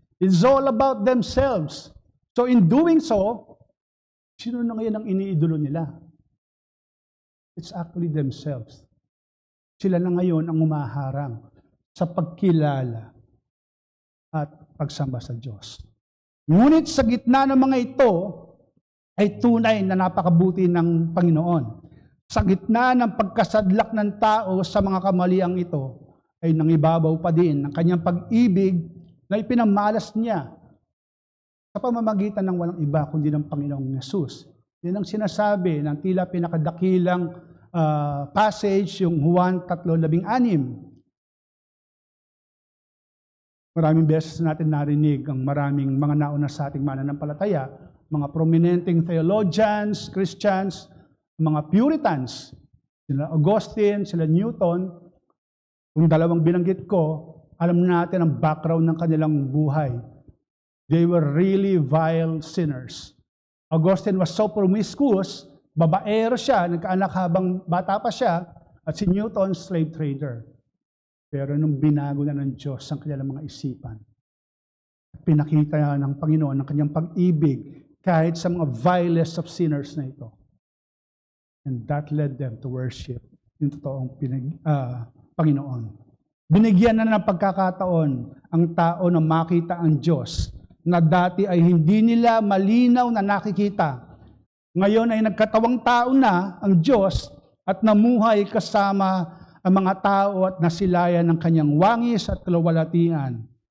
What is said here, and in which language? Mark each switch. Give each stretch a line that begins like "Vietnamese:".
English: It's all about themselves. So in doing so,
Filipino: sino na ngayon ang iniidolo nila?
English: It's actually themselves.
Filipino: Sila na ngayon ang umaharang sa pagkilala at pagsamba sa Diyos. Ngunit sa gitna ng mga ito, ay tunay na napakabuti ng Panginoon. Sa gitna ng pagkasadlak ng tao sa mga kamaliang ito, ay nangibabaw pa din ang kanyang pag-ibig na ipinamalas niya sa pamamagitan ng walang iba kundi ng Panginoong Yesus. Yan ang sinasabi ng tila pinakadakilang passage, yung Juan 3:16. Maraming beses natin narinig ang maraming mga nauna sa ating mananampalataya, mga prominenteng theologians, Christians, mga Puritans, sila Augustine, sila Newton. Kung dalawang binanggit ko, alam natin ang background ng kanilang buhay.
English: They were really vile sinners. Augustine was so promiscuous,
Filipino: babaero siya, nagkaanak habang bata pa siya, at si Newton, slave trader. Pero nung binago na ng Diyos ang kanilang mga isipan, pinakita ng Panginoon ang kanyang pag-ibig kahit sa mga
English: vilest of sinners
Filipino: na ito.
English: And that led them to worship
Filipino: yung totoong Panginoon. Binigyan na ng pagkakataon ang tao na makita ang Diyos na dati ay hindi nila malinaw na nakikita. Ngayon ay nagkatawang tao na ang Diyos at namuhay kasama ang mga tao at nasilayan ng kanyang wangis at kalawalatian.